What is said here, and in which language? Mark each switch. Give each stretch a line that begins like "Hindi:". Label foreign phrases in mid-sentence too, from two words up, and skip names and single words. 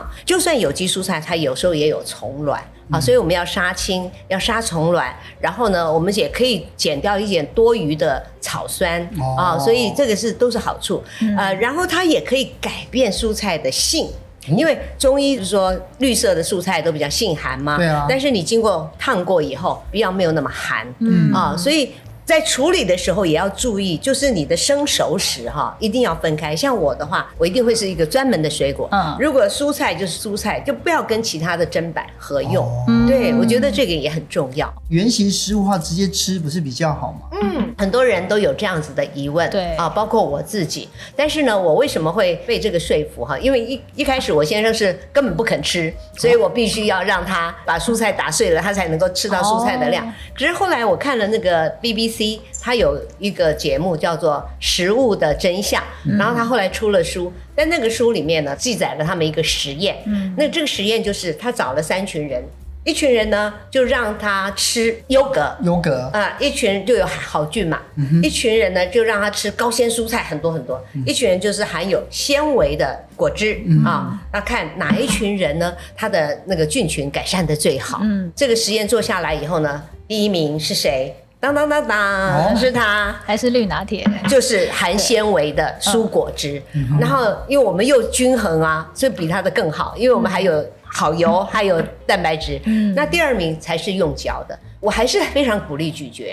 Chinese: 就算有機蔬菜，它有時候也有蟲卵所以我們要殺青，要殺蟲卵。然後呢，我們也可以減掉一點多餘的草酸所以這個都是好處。然後它也可以改變蔬菜的性。因為中醫說綠色的蔬菜都比較性寒嘛，但是你經過燙過以後，比較沒有那麼寒所以在處理的時候也要注意，就是你的生熟食哈，一定要分開。像我的話，我一定會是一個專門的水果。如果蔬菜就是蔬菜，就不要跟其他的砧板合用。對，我覺得這個也很重要。原型食物的話，直接吃不是比較好嗎？很多人都有這樣子的疑問。對啊，包括我自己。但是呢，我為什麼會被這個說服哈？因為一開始我先生是根本不肯吃，所以我必須要讓他把蔬菜打碎了，他才能夠吃到蔬菜的量。可是後來我看了那個 BBC，他有一個節目叫做《食物的真相》，然後他後來出了書，在那個書裡面呢，記載了他們一個實驗。那這個實驗就是他找了3群人。一群人呢，就讓他吃優格，一群人就有好菌嘛。一群人呢，就讓他吃高纖蔬菜很多很多。一群人就是含有纖維的果汁啊。那看哪一群人呢，他的那個菌群改善的最好。這個實驗做下來以後呢，第1名是誰？當當當當，是他，還是綠拿鐵？就是含纖維的蔬果汁。然後因為我們又均衡啊，所以比他的更好，因為我們還有好油，還有蛋白質。那第2名才是用嚼的。我還是非常鼓勵咀嚼。